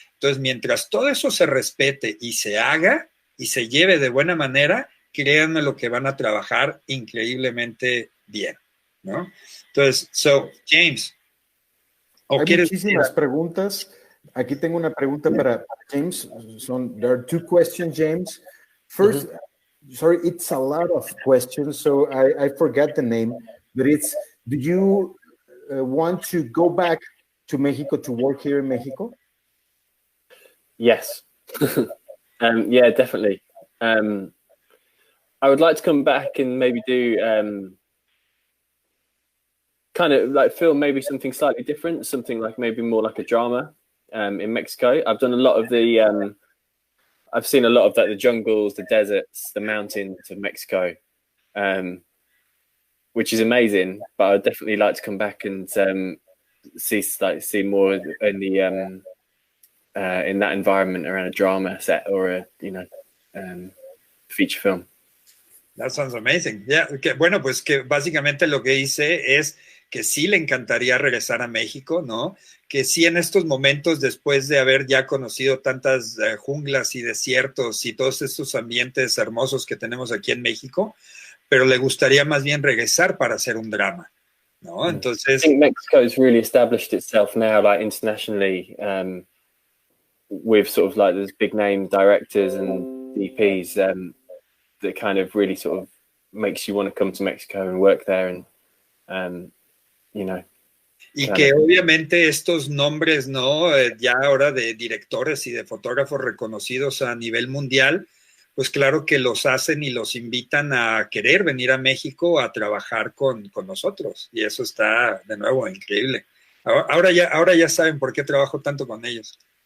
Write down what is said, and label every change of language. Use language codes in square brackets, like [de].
[es] Entonces, mientras todo eso se respete y se haga y se lleve de buena manera, créanme lo que van a trabajar increíblemente bien, ¿no? Entonces, James, ¿o hay muchísimas preguntas? Aquí tengo una pregunta para James. [en] There are two questions, James. First, sorry, it's a lot of questions, so I forgot the name, but it's, do you want to go back to Mexico to work here in Mexico? Yes. Yeah, definitely. I would like to come back and maybe do kind of like film maybe something slightly different, something like maybe more like a drama in Mexico. I've done a lot of the I've seen a lot of like the jungles, the deserts, the mountains of Mexico, which is amazing. But I'd definitely like to come back and see more in the in that environment around a drama set or a feature film. That sounds amazing. [es] Yeah, bueno, pues que básicamente lo que hice es que sí le encantaría regresar a México, ¿no? Que sí en estos momentos, después de haber ya conocido tantas junglas y desiertos y todos estos ambientes hermosos que tenemos aquí en México, pero le gustaría más bien regresar para hacer un drama, ¿no? Entonces... [en] I think Mexico has really established itself now, like internationally, with sort of like those big name directors and DPs that kind of really sort of makes you want to come to Mexico and work there and [es] Y que obviamente estos nombres, ¿no? Ya ahora de directores y de fotógrafos reconocidos a nivel mundial, pues claro que los hacen y los invitan a querer venir a México a trabajar con nosotros. Y eso está, de nuevo, increíble. Ahora ya saben por qué trabajo tanto con ellos.